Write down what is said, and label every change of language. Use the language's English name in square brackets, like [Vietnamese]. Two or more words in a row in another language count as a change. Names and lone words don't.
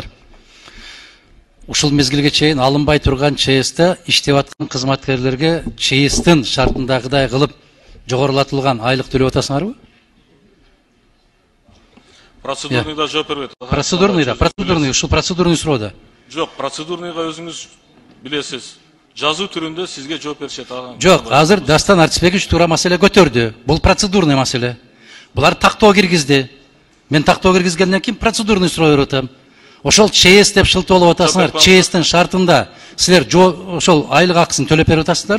[Kyrgyz] Ушул мезгилге чейин алынбай турган ЧСте иштеп аткан кызматкерлерге ЧСтин шартындагыдай кылып жогорулатылган айлык төлөп атасыңарбы? Процедурныйда жооп бербейт. Процедурный, ушул процедурный суроо да. [Kazakh] Жоқ, процедурныйға өзіңіз білесіз. Жазу түрінде сізге жооп беришет. [Kyrgyz] Жоқ, азыр Дастан Артисбекович туура маселе көтөрдү. Бул процедурный маселе. Булар тактоо киргизди. Мен тактоо киргизгенден кийин процедурный суроо берип атам. Ошол ЧС деп шылтоолоп атасыңар. ЧСтин шартында силер ошол айлык акысын төлөп берип атасыздарбы?